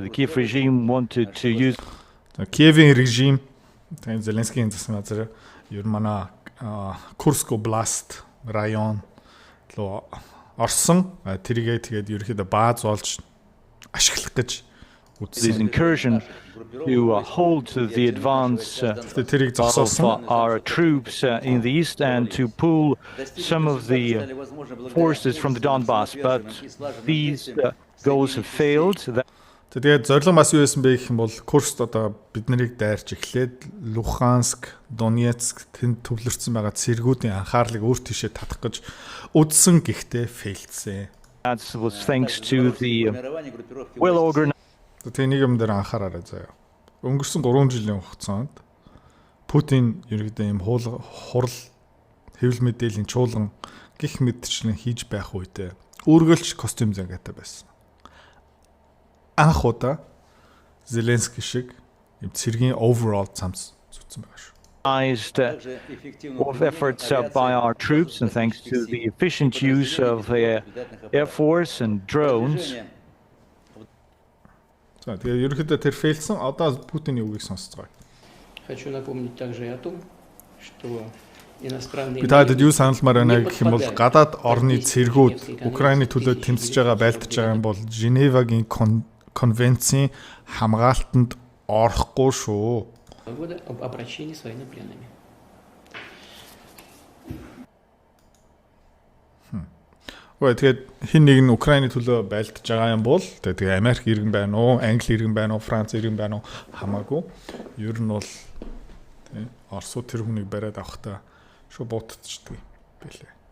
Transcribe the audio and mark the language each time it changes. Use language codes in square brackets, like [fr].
[en] The Kiev regime wanted to use [mn] Киевийн режим тань Зеленскийгийн засгийн газар ер манай Курск област район руу орсон тэрийгээ тэгээд ерөөхдөө бааз болж ашиглах гэж [en] this incursion to hold the advance [mn] тэрийг [en] of [mn] зогсоосон. [en] our troops in the east and to pull some of the forces from the Donbass. But these goals have failed. [mn] Тэгээд зорилго бас юу байсан бэ гэх юм бол Курск одоо бид нарыг дайрч эхлээд Луханск, Донецк тэнд төвлөрсөн байгаа цэргүүдийн анхаарлыг өөр тийшээ татах гэж үдсэн гэхдээ фейлдсэн. [en] That was thanks to the well-organized [mn] Тэгээ нэг юм дээр анхаараарай заяа. Өнгөрсөн 3 жилийн хугацаанд Путин ерөөдөө юм хурал хэвлэл мэдээллийн чуулган гих мэдчлэн хийж байх үедээ үргэлж костюм зангаатай байсан. Анх удаа Зеленский шиг юм цэргийн overall цамц зүтсэн байгаа шүү. [en] of efforts by our troops, and thanks to the efficient use of Air Force and drones. [mn] За тэгээ ерөөдөө тэр фейлсэн одоо Путины үгийг сонсцгоо. [ru] Хочу напомнить также и о том, что иностранные [mn] Би таад юу саналмаар байна гэх юм бол гадаад орны цэргүүд Украины төлөө тэмцэж байгаа байлдаж байгаа юм бол Женевагийн конвенцийн хамгаалтанд орохгүй шүү. [ru] года об обращении с военнопленными. [mn] Тэгээд хин нэг нь Украины төлөө байлдаж байгаа юм бол тэгээ Америк иргэн байна уу, Англи иргэн байна уу, Франц иргэн байна уу хамаагүй. Ер нь бол тий Оросууд тэр хүнийг бариад авахтаа шүү буутчихдаг байлээ.